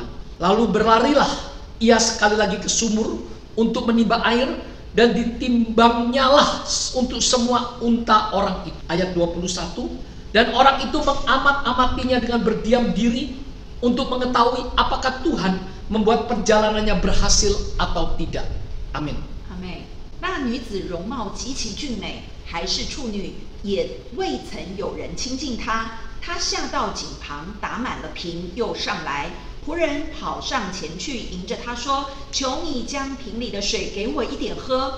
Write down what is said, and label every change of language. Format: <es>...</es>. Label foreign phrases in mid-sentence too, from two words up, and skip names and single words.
<id>Lalu berlarilah ia sekali lagi ke sumur untuk menimba air, dan ditimbangnya lah untuk semua unta orang itu. Ayat 21, dan orang itu mengamat-amatinya dengan berdiam diri untuk mengetahui apakah Tuhan membuat perjalanannya berhasil atau tidak. Amin.</id> <zh>阿妹，那女子容貌极其俊美，还是处女，也未曾有人亲近她。她下到井旁，打满了瓶，又上来。仆人跑上前去，迎着她说：“求你将瓶里的水给我一点喝。”</zh>